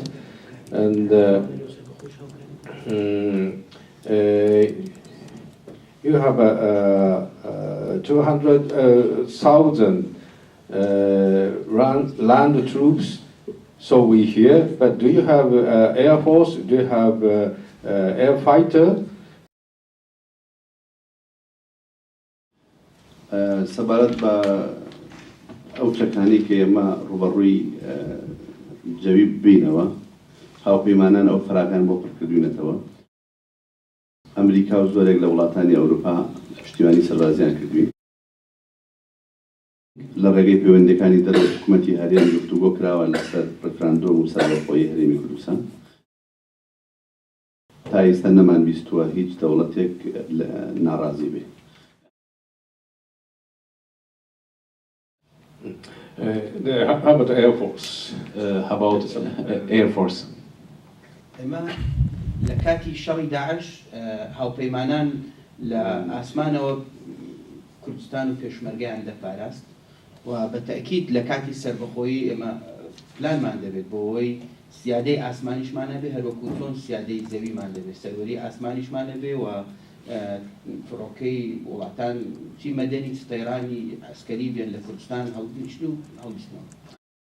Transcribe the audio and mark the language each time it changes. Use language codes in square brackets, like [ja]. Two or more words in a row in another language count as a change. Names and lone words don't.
[en] And you have 200,000 land troops, so we hear, but do you have air force? Do you have air fighter? [ckb] سەبارەت بە ئەو چەکانی کە ئێمە ڕوبەڕووی جەوی ببینەوە، هاوپەیمانان ئەو فراکان بۆ پڕکردوونەتەوە. ئەمریکا و زۆرێک لە وڵاتانی ئەوروپا پشتیوانی سەربازیان کردوین. لە ڕێگەی پەیوەندیەکانی دەرەوە حکوومەتی هەرێم گفتوگۆ کراوە لەسەر ڕێکخراندۆ و سەربەخۆیی هەرێمی کوردستان. تا ئێستا نەمان بیستووە هیچ دەوڵەتێک ناڕازی بێ. [en] How about the Air Force? How about Air Force? [ckb] ئێمە لە کاتی شەڕی داعش هاوپەیمانان لە ئاسمانەوە کوردستان و پێشمەرگەیان دەپاراست و بە تەئکید لە کاتی سەربەخۆیی ئێمە پلانمان دەبێت بۆ ئەوەی سیادەی ئاسمانیشمان هەبێ هەروەکو چۆن سیادەی زەویمان دەبێت سەروەری ئاسمانیشمان هەبێ و فڕۆکەی وڵاتان چی مەدەنی سپەیرانی ئەسکەری بێن لە کوردستان هەڵگیشت و هەڵگیشتنەوە.